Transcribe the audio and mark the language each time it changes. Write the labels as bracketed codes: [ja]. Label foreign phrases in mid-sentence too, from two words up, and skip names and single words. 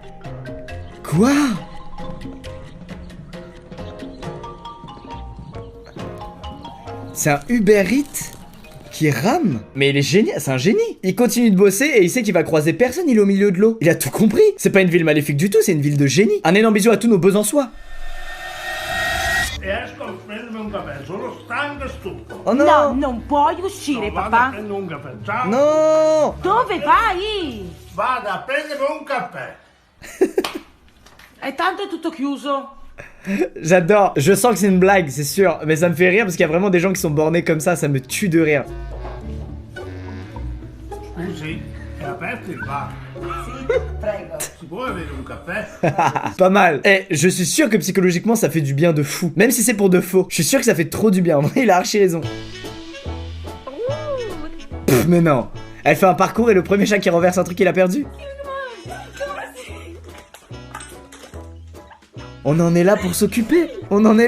[fr] C'est un Uber Eats qui rame. Mais il est génial, c'est un génie. Il continue de bosser et il sait qu'il va croiser personne, il est au milieu de l'eau. Il a tout compris. C'est pas une ville maléfique du tout, c'est une ville de génie. Un énorme bisou à tous nos Besançois. Oh non. [it] No, non puoi uscire, papà. Non. Dove vai? Vado a prendere un caffè. E tanto è tutto chiuso. [fr] J'adore, je sens que c'est une blague, c'est sûr. Mais ça me fait rire parce qu'il y a vraiment des gens qui sont bornés comme ça me tue de rire. [it] Scusi, è aperto il bar? Sì, prego. Si può avere un caffè? [fr] Pas mal. Eh, je suis sûr que psychologiquement ça fait du bien de fou. Même si c'est pour de faux. Je suis sûr que ça fait trop du bien. En vrai, il a archi raison. Pff, mais non. Elle fait un parcours et le premier chat qui renverse un truc qu'il a perdu. On en est là pour s'occuper.